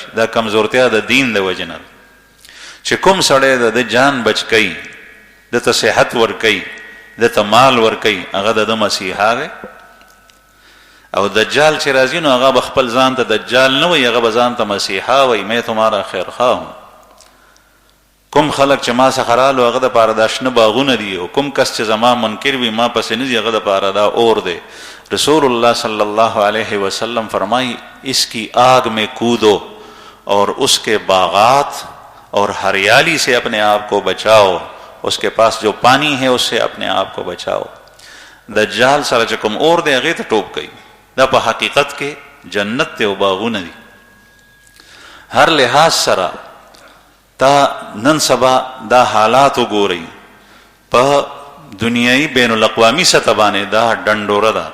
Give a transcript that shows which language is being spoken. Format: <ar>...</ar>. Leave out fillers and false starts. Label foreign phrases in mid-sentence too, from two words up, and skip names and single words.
<ps>دا کمزورتیا د دین د وجې نه چې کوم سړی د جان بچ کوي، دته صحت ورکوي، دته مال ورکوي، هغه د مسیحا دی. او دجال چې راځي نو هغه به خپل ځان ته دجال نه وایي، هغه به ځان ته مسیحا وایي،</ps> <ur>میں تمہارا خیر خواہ ہوں.</ur> <ps>کوم خلک چې ما څخه رالو هغه دپاره دا شنه باغونه دي، او کوم کس چې زما منکر وي ما پسې نه ځي هغه دپاره دا اور دی.</ps> <ur>رسول اللہ</ur> <ar>صلی اللہ علیہ وسلم</ar> <ur>فرمائی اس کی آگ میں کودو اور اس کے باغات اور ہریالی سے اپنے آپ کو بچاؤ، اس کے پاس جو پانی ہے اس سے اپنے آپ کو بچاؤ.</ur> <ps>دجال سره چې کوم اور دی هغې ته ټوپ کوي، دا په حقیقت کې جنت دی او باغونه دي. هر لحاظ سره تا نن سبا دا حالات وګورئ، په دنیایي بین الاقوامی سطح باندې دا ډنډوره ده.</ps>